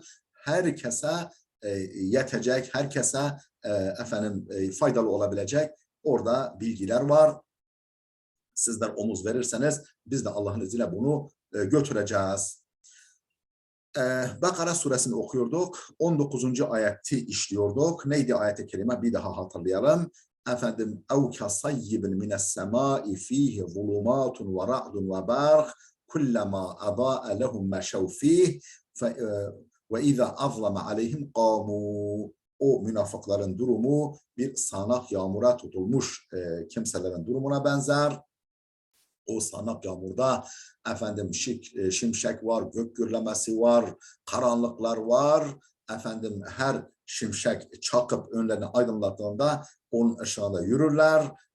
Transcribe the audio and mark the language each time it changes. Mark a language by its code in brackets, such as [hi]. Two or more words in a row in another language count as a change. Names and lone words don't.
[tr] Herkese yetecek, herkese faydalı olabilecek orada bilgiler var. Sizler omuz verirseniz biz de Allah'ın izniyle bunu götüreceğiz. Bakara suresini okuyorduk. 19. ayeti işliyorduk. Neydi ayet-i kerime? Bir daha hatırlayalım. [ar] اَوْ كَصَيِّبٍ مِنَ السَّمَاءِ ف۪يهِ ظُلُمَاتٌ وَرَعْدٌ وَبَرْقٌ كُلَّمَا أَضَاءَ لَهُمْ مَشَوْا ف۪يهِ وَاِذَا أَظْلَمَ عَلَيْهِمْ قَامُوا. [tr] O münafıkların durumu bir sağanak yağmura tutulmuş kimselerin durumuna benzer. O sağanak yağmurda şimşek var, gök gürlemesi var, karanlıklar var. Her şimşek çakıp önlerini aydınlattığında onun ışığında yürürler.